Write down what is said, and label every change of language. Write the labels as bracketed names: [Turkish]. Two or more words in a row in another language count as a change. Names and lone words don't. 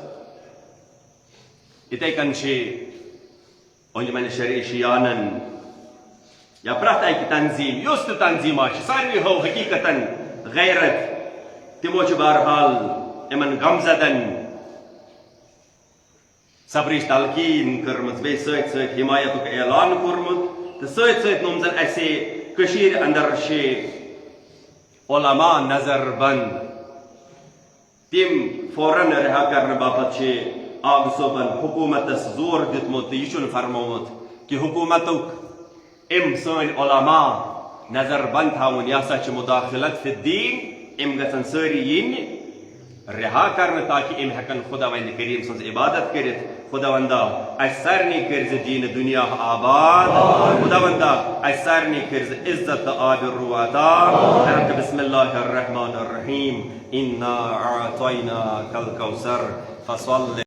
[Kashmiri] یتھے کن أنجمن شیعانن یا پرٛٮ۪تھ اکہِ تنظیٖم یۄس تہِ تنظیٖم آسہِ ساروی ہو حقیقتاً غیرت تمو چھِ بہرحال یمن غمزدن صبرٕچ تلقیٖن کٔرمٕژ بیٚیہِ سۭتۍ سۭتۍ حمایتُک اعلان کوٚرمُت تہٕ سۭتۍ سۭتۍ نوٚم زن اسہِ کٔشیٖرِ اندر چھِ علما نظر بند تم فوراً رہا کرنے باپت چھِ آب صوبن حکومتس زور دتمت یہ فرمومت کہ حکومتک ام سن علماء نظر بند تھاون یہ ہسا [Arabic] مداخلت فی الدین [Kashmiri] ام گھن ساری ین رہا کرنے تاکہ ام ہیکن خدا وند کریم سن عبادت کرت خدا وندا اس سارنی کرز دین دنیا آباد خدا وندا اس سارنی کرز عزت آب الرواتا [Arabic] بسم اللہ الرحمن الرحیم انا اعطیناک الکوثر فصل